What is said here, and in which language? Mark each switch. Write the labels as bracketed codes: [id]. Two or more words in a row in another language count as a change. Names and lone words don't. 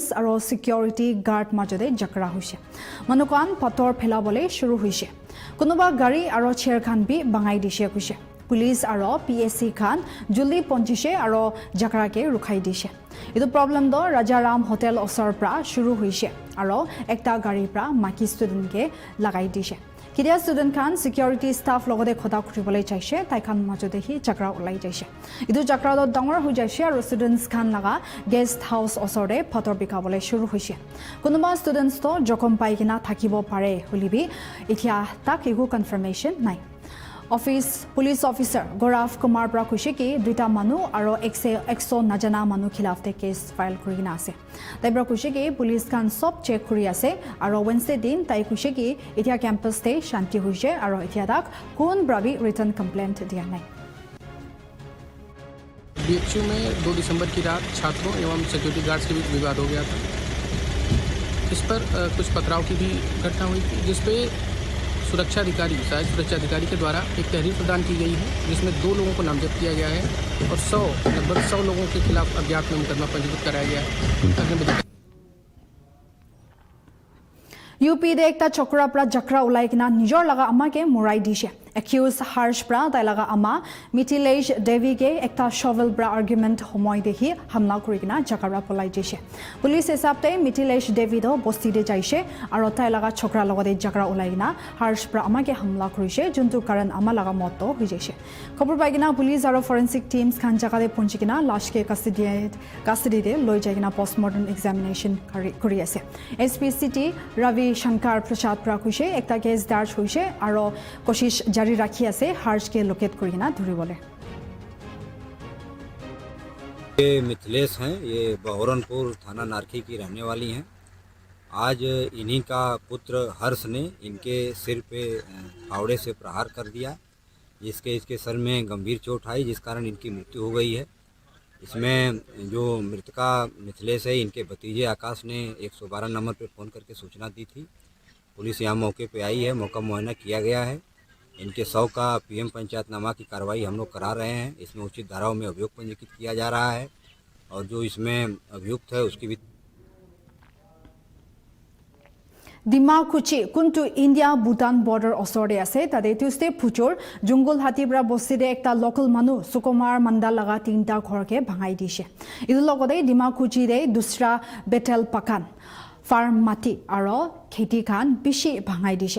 [nag] aro [en] security guard [nag] majode jakra hoise manukan pator phelabole shuru hoise konoba gari aro chair khan bi bangai dise hoise police aro PSC khan juli ponchise aro jakra ke rukhai dise etu problem do Rajaram hotel osor pra shuru hoise aro ekta gari pra maki student ke lagai dise किरिया स्टूडेंट खान [en] security staff [nag] लगते खदा खुरिबले चाइसे ताइ खान मजदे हि चक्रा उलाई जाइसे इदु चक्रा द डंगर हो जाइसे और स्टूडेंट्स खान लगा [en] guest house [nag] असरे फटर बिकाबले शुरू होइसे कोनोबा स्टूडेंट्स तो जखम पाइकिना थाकिबो पारे हुलिबि इथिया ताक एगु कन्फर्मेशन नाइ [en] Office Police Officer [nag] Gaurav Kumar pra kuise ki duita manu aro 100 najana manu khilaf te case file kurina ase. Tai pra kuise ki police kan sob check kuri ase aro Wednesday din tai kuise ki etia campus te shanti hoise aro etia dak kon brabi [en] written complaint [nag] dia nai. [hi] BHU में 2 दिसंबर की रात छात्रों एवं सिक्योरिटी गार्ड्स के बीच विवाद हो गया था। इस पर कुछ पथराव की भी घटना हुई थी, जिसपे सुरक्षा अधिकारी सहायक सुरक्षा अधिकारी के द्वारा एक तहरीर प्रदान की गई है, जिसमें 2 लोगों को नामजद किया गया है और लगभग 100 लोगों के खिलाफ अज्ञात में मुकदमा पंजीकृत कराया गया है। [nag] UP de ekta chokra pra jakra ulai kina nijor laga ama ke morai dishe. Accused Harsh pra tai laga ama Mithilesh Devi ke ekta shovel pra argument homoi dehi hamla kuri kina jakara polai dishe. Police hisab te Mithilesh Devi do bosti de jaise aro tai laga chokra logode jakra ulai kina Harsh pra ama ke hamla kurise juntu karan ama laga motto hui jaise. Khobor pai kina police aro [en] forensic teams [nag] khan jaga de punchi kina lash ke custody de loi jai kina [en] postmortem examination [nag] kuri ase. SP City Ravi Shankar Prasad Prakushe ekta case darj hoise aro koshish jari rakhi ase Harsh ke locate kurina dhuribole. [hi] ये मिथिलेश हैं, ये बहोरनपुर थाना नारखी की रहने वाली हैं। आज इन्हीं का पुत्र हर्ष ने इनके सिर पे फावड़े से प्रहार कर दिया, जिसके इसके सर में गंभीर चोट आई, जिस कारण इनकी मृत्यु हो गई है। इसमें जो मृतका मिथिलेश है, इनके भतीजे आकाश ने 112 नंबर पर फ़ोन करके सूचना दी थी। पुलिस यहाँ मौके पे आई है, मौका मुआयना किया गया है। इनके 100 का PM पंचायतनामा की कार्रवाई हम लोग करा रहे हैं। इसमें उचित धाराओं में अभियोग पंजीकृत किया जा रहा है और जो इसमें अभियुक्त है उसकी भी [nag] Dimakuchi kuntu India Bhutan border osore ase tade Tuesday Puchur Jungle Hatibra Boside ekta local manu Sukumar Mandal laga 3ta ghor ke bhangai dishe. Idu logode Dimakuchi de dusra Betel Pakan farm mati aro kheti khan bishi bhangai dishe.